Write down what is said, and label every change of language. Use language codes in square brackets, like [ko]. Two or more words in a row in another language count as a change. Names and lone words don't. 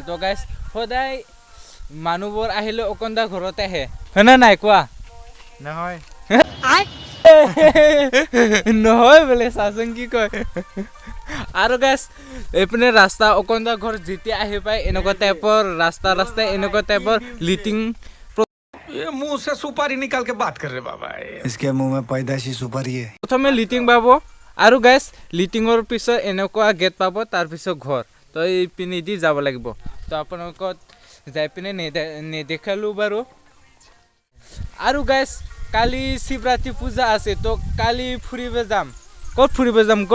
[as] তো গাইজ সদায় মানুহবোৰ আহিলে অকণদা ঘৰতে আহে, হয়নে নাই কোৱা? নহয় নহয় বোলে, চাচোন কি কয়। আৰু গাইজ এইপিনে ৰাস্তা অকণদা ঘৰ যেতিয়া আহি পায় এনেকুৱা টাইপৰ ৰাস্তাই এনেকুৱা টাইপৰ লিটিং। [hi] ये मुंह से सुपारी निकाल के बात कर रहे बाबा, इसके मुंह में पैदाशी सुपारी है। [as] প্ৰথমে লিটিং পাব আৰু গাইজ লিটিঙৰ পিছত এনেকুৱা গেট পাব, তাৰপিছত ঘৰ। তো এইপিনেদি যাব লাগিব। তো আপোনালোকক যাই পিনে নেদেখালোঁ বাৰু। আৰু গাইজ কালি শিৱৰাত্ৰি পূজা আছে। তো কালি ফুৰিব যাম। ক'ত ফুৰিব যাম কোৱা?